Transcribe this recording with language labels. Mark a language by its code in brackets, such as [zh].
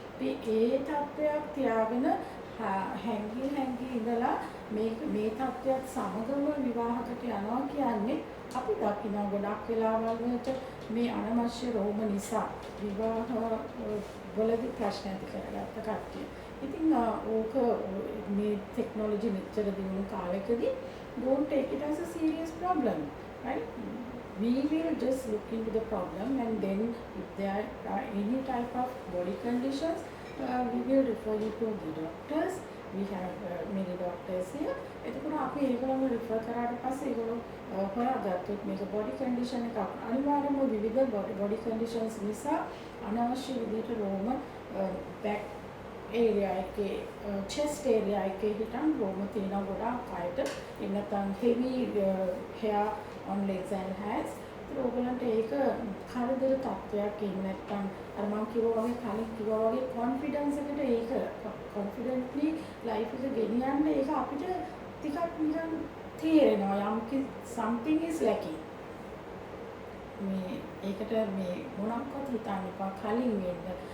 [si] ඒ තත්ත්වයක් තියාගෙන හැංගි ඉඳලා මේ තත්ත්වයක් සමගම විවාහකට යනවා කියන්නේ අපි දකිනවා ගොඩක් වෙලාවල් වලට මේ අනවශ්‍ය රෝම නිසා විවාහ වලදී ප්‍රශ්න ඇති කරගත්ත කට්ටිය. ඉතින් ඕක මේ ටෙක්නොලොජි මෙච්චර දිනු කාලෙකදී [en] don't take it as a serious problem, right? We will just look into the problem and then if there are any type of body conditions we will refer you to the doctors we have many doctors here. [si] එතකොට අපි ඒගොල්ලන්ව refer කරාට පස්සේ ඒගොල්ලෝ හොයාගත්තොත් මේක body condition එකක් අනිවාර්යයෙන්ම විවිධ body conditions නිසා අනවශ්‍ය විදිහට රෝම back area එකේ chest area එකේ හිටන් රෝම තියෙන ගොඩාක් අයට එන්නතන් [en] heavy hair on legs and hands [si] ඕගොල්ලන්ට ඒක කරදර තත්වයක් එහෙම නැත්නම් අර මම කිව්වා වගේ කලින් කිව්වා වගේ කොන්ෆිඩන්ස් එකට ඒක කොන්ෆිඩන්ට්ලි ලයිෆ් එක ගෙනියන්න ඒක අපිට ටිකක් නිකන් තේරෙනවා යම් [en] something is lacking [si] මේ ඒකට මේ මොනක්වත් හිතන්න එපා කලින් වෙන්න